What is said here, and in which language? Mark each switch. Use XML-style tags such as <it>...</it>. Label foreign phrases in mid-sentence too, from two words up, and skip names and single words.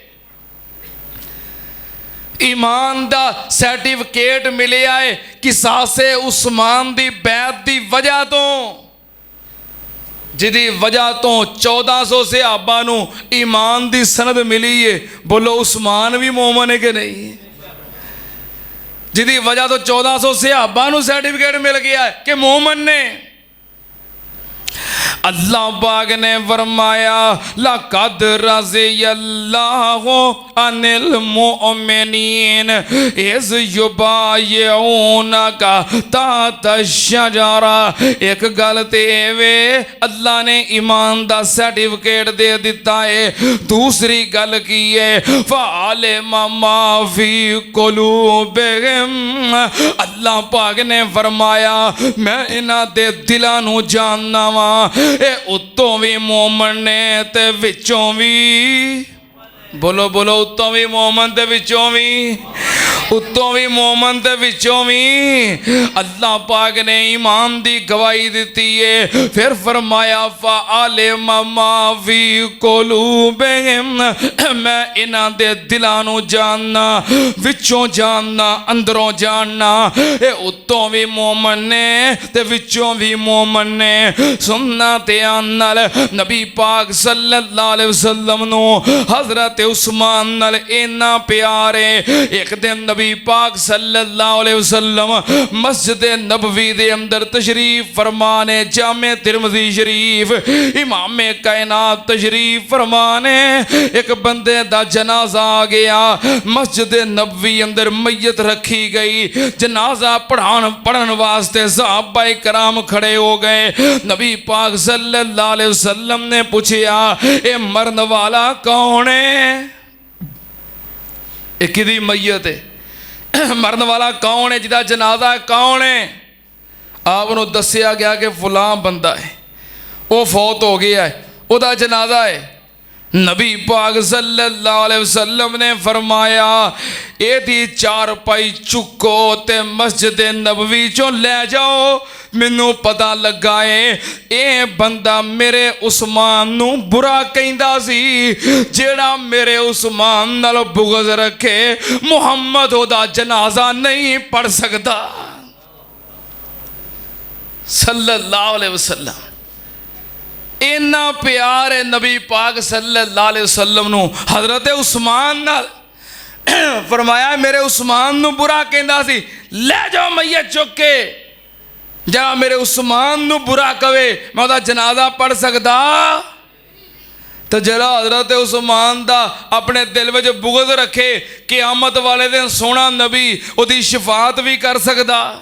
<pa>ایمان دا سرٹیفکیٹ ملے ہے کساسے عثمان دی بیعت دی وجہ تو، جدی وجہ تو 1400 صحابہ نوں ایمان دی سند ملی ہے. بولو عثمان بھی مومن ہے کہ نہیں؟ جدی وجہ تو 1400 صحابہ نوں سرٹیفکیٹ مل گیا ہے کہ مومن نے. اللہ پاک نے فرمایا</pa> <ar>لقد رضي الله عن المؤمنين إذ يبايعونك تحت الشجرة.</ar> <pa>اک گل تے وے اللہ نے ایمان دا سرٹیفکیٹ دے دتا ہے. دوسری گل کی ہے</pa> <ar>فعلم ما في قلوبهم,</ar> <pa>اللہ پاک نے فرمایا میں ایہناں دے دلاں نوں جاننا واں. ایہ اتوں بھی مومن نے تے وچوں بھی، بولو بولو اتوں بھی مومن تے وچوں بھی، اتوں بھی مومن تے وچوں بھی. اللہ پاک نے ایمان دی گواہی دی ہے. فیر فرمایا</pa> <ar>فعلم ما في قلوبهم,</ar> <pa>میں ایہناں دے دلاں نوں جاننا، وچوں جاننا، اندروں جاننا. ایہ اتوں بھی مومن نے تے وچوں بھی مومن نے. سننا دھیان نال نبی پاک</pa> <ar>صلى الله عليه وسلم</ar> <pa>نوں حضرت عثمان نال اینا پیار ہے. اک دن نبی پاک</pa> <ar>صلى الله عليه وسلم</ar> <pa>مسجد نبوی دے اندر تشریف فرمانے، جامع ترمذی شریف امام کائنات تشریف فرمانے. اک بندے دا جنازہ آ گیا. مسجد نبوی اندر میت رکھی گئی. جنازہ پڑھن واسطے صحابہ کرام کھڑے ہو گئے. نبی پاک</pa> <ar>صلى الله عليه وسلم</ar> <pa>نے پچھیا ایہ مرن والا کون ہے? ایہ کدی میت ہے؟ مرن والا کون ہے? جدا جنازہ کون ہے? آپ کو دسیا گیا کہ فلاں بندہ ہے، او فوت ہو گیا ہے، اودا جنازہ ہے. نبی پاک</pa> <ar>صلى الله عليه وسلم</ar> <pa>نے فرمایا ایدی چارپائی چکو تے مسجد نبوی چوں لے جاؤ. مینوں پتہ لگا ہے ایہ بندہ میرے عثمان نوں برا کہندا سی، جیہڑا میرے عثمان نال بغض رکھے محمد اودا جنازہ نہیں پڑھ سکدا.</pa> <ar>صلى الله عليه وسلم</ar> <pa>اینا پیار ہے نبی پاک</pa> <ar>صلى الله عليه وسلم</ar> <pa>نوں حضرت عثمان نال. فرمایا میرے عثمان نوں برا کہندا سی، لے جاؤ میت چک کے، جا میرے عثمان نوں برا کہوے میں اوہدا جنازہ پڑھ سکدا? تو ذرا حضرت عثمان دا اپنے دل میں بغض رکھے قیامت والے دن سوہنا نبی اوہدی شفاعت بھی کر سکدا.</pa>